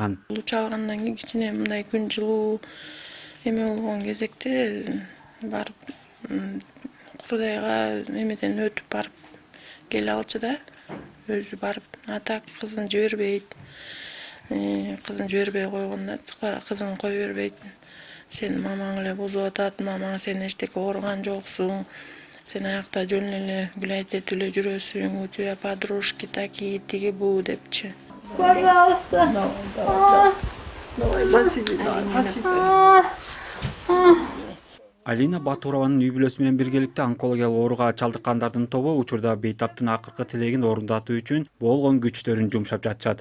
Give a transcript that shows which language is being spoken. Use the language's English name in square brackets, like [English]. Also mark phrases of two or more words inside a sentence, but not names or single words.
[Kyrgyz] Чалгандан кийин кичине мындай күн жылуу эме болгон кезекте барып Курдайга эмеден өтүп барып келе алчу да. Өзү барып, ата кызын жибербейт. Кызын жибербей койгонда кызын кое бербейт. Сен мамаң эле бузуп атат, мамаң сен эчтеке ооруган жоксуң. Сен аякта жөн эле гулять этип эле жүрөсүң, [Russian] у тебя подружки такие, [Kyrgyz] тиги бу депчи. [Russian] Пожалуйста. Давай, басиби. [Kyrgyz] Алина Батурованын үй бүлөсү менен биргеликте онкологиялык ооруга чалдыккандардын тобу учурда бейтаптын акыркы тилегин орундатуу үчүн болгон күчтөрүн жумшап жатышат.